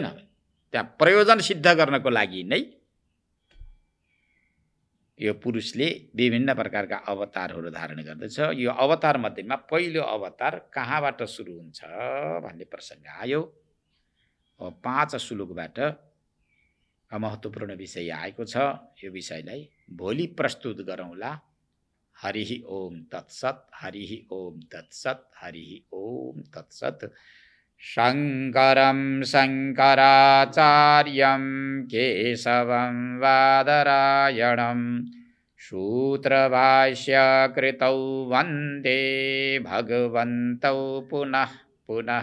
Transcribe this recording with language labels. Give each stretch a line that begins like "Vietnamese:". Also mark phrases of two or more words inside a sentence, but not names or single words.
Nepali: त्यहाँ प्रयोजन सिद्ध गर्नको लागि नै यो पुरुषले विभिन्न प्रकारका अवतारहरू धारण गर्दछ। यो अवतार मध्येमा पहिलो अवतार कहाँबाट सुरु हुन्छ भन्ने प्रसङ्ग आयो। 5 श्लोकबाट महत्त्वपूर्ण विषय आएको छ। यो विषयलाई भोलि प्रस्तुत गरौँला।
Sanskrit: हरिः ओम तत्सत्। हरिः ओम तत्सत्। हरिः ओम तत्सत्। शङ्करं शङ्कराचार्यं केशवं बादरायणं सूत्रभाष्यकृतौ वन्दे भगवन्तौ पुनः पुनः।